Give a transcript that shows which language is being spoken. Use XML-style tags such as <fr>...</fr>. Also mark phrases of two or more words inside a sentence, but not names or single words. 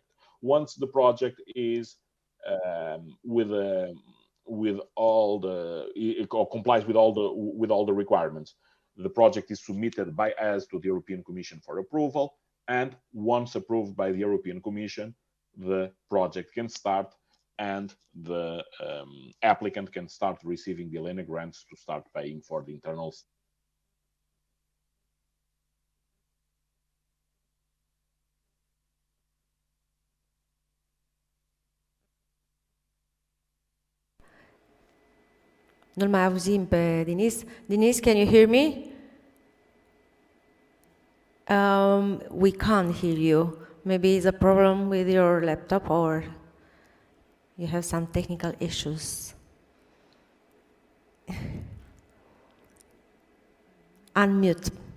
<en>Once the project is with all the complies with all the requirements, the project is submitted by us to the European Commission for approval, and once approved by the European Commission, the project can start and the applicant can start receiving the Elena grants to start paying for the internals.</en> <ro>Nu-l mai auzim pe Dinis.</ro> <en>Dinis, can you hear me? We can't hear you. Maybe it's a problem with your laptop or you have some technical issues. Unmute.</en>